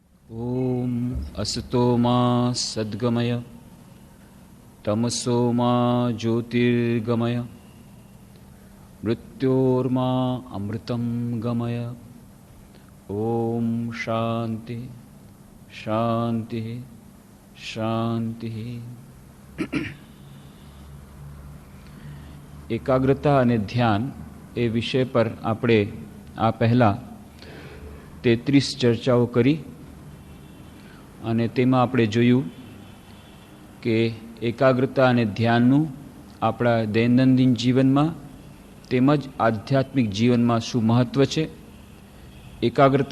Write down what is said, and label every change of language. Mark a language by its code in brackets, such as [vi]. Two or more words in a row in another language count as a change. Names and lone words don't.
[sa] ओम असतो मा सद्गमय तमसो मा ज्योतिर्गमय मृत्योर्मा अमृतं गमय। ओम शांति शांति शांति। [gu] एकाग्रता અને ધ્યાન એ વિષય પર આપણે આ પહેલાં 33 ચર્ચાઓ કરી અને તેમાં આપણે જોયું કે એકાગ્રતા અને ધ્યાનનું આપણા દૈનંદિન જીવનમાં તેમજ આધ્યાત્મિક જીવનમાં શું મહત્ત્વ છે, એકાગ્રતા